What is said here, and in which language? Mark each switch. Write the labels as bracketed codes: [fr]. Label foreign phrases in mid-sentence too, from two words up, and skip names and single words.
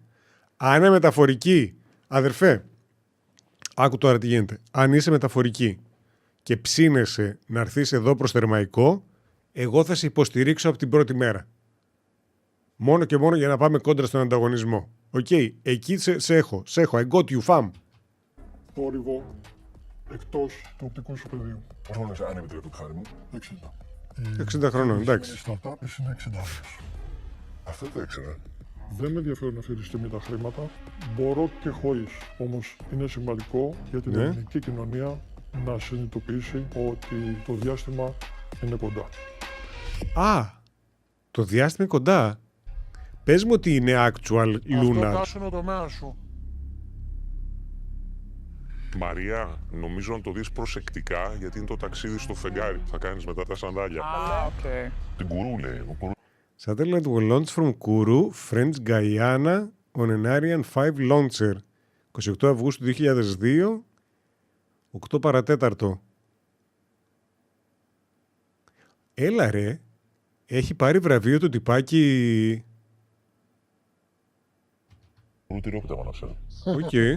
[el] Αν είναι μεταφορική, αδερφέ, άκου τώρα τι γίνεται. Αν είσαι μεταφορική και ψήνεσαι να έρθεις εδώ προς Θερμαϊκό, εγώ θα σε υποστηρίξω από την πρώτη μέρα. Μόνο και μόνο για να πάμε κόντρα στον ανταγωνισμό. Οκ, εκεί σε έχω. [en] I got you, fam. [el] Θόρυβο εκτός του οπτικού σου πεδίου. Πόσο αν επιτρέπετε, Χάρη μου? 60. 60 χρόνων, εντάξει. Η startup είναι 60 años. Αυτό δεν το ήξερα. Δεν με ενδιαφέρουν αυτή τη στιγμή τα χρήματα. Μπορώ και χωρίς. Όμως είναι σημαντικό για την Ναι. ελληνική κοινωνία να συνειδητοποιήσει ότι το διάστημα είναι κοντά. Α, το διάστημα είναι κοντά. Πες μου ότι είναι [en] actual lunar. [el] Αυτό είναι ο τομέας σου. Μαρία, νομίζω να το δεις προσεκτικά, γιατί είναι το ταξίδι στο φεγγάρι που θα κάνεις μετά τα σανδάλια. Okay. Την Κουρού λέει. [en] Satellite will launch from Kourou, French Guiana, on an Ariane 5 launcher. [el] 28 Αυγούστου 2002, 8 παρατέταρτο. Έλα ρε, έχει πάρει βραβείο το τυπάκι. Ρουτηρόπιτα πάνω σε. Οκ.